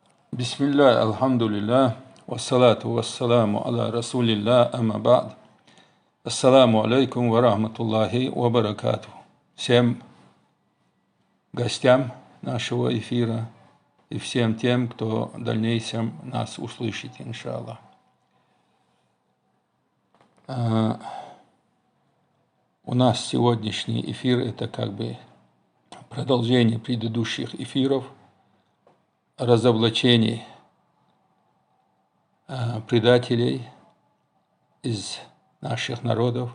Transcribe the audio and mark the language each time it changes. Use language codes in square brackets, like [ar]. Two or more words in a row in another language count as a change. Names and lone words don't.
[ar] بسم الله الحمد لله والصلاة والسلام على رسول الله أما بعد. السلام عليكم ورحمة الله وبركاته. [ru] Всем гостям нашего эфира и всем тем, кто в дальнейшем нас услышит, иншаллах. У нас сегодняшний эфир – это как бы продолжение предыдущих эфиров, разоблачений предателей из наших народов.